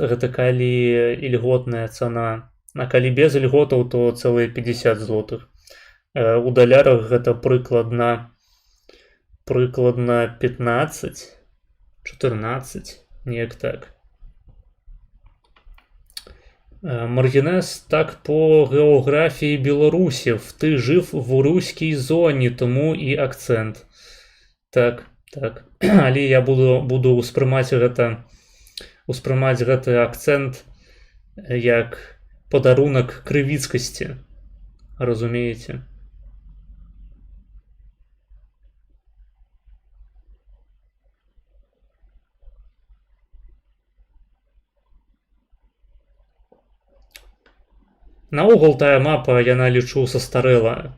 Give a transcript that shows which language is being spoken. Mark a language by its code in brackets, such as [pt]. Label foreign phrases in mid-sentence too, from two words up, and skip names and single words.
[be] Гэта калі ільготная цана. А калі без ільготаў, то цэлыя 50 злотых. У далярах гэта прыкладна 15, 14, неяк так. [uk] Маргінез, так по географії Білорусів. Ти жив в руській зоні, тому і акцент. [be] Так. Але я буду успрымаць гэты акцент як падарунак крывіцкасці. Разумееце? Наогул тая мапа, яна, лічу, састарэла.